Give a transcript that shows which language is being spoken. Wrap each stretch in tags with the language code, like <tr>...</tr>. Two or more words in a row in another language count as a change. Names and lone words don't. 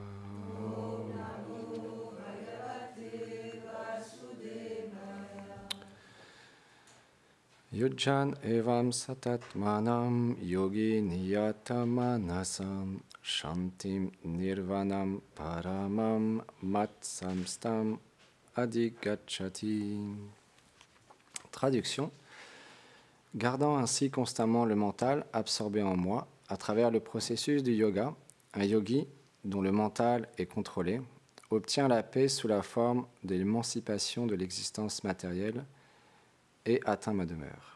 <sa>युज्जन् एवं सतात्मानं योगी नियतमानसं शान्तिं निर्वाणं परमं मत्संस्तम् अधिगच्छति.</sa> <fr>Traduction. Gardant ainsi constamment le mental absorbé en moi à travers le processus du yoga, un yogi dont le mental est contrôlé obtient la paix sous la forme de l'émancipation de l'existence matérielle et atteint ma demeure.</fr>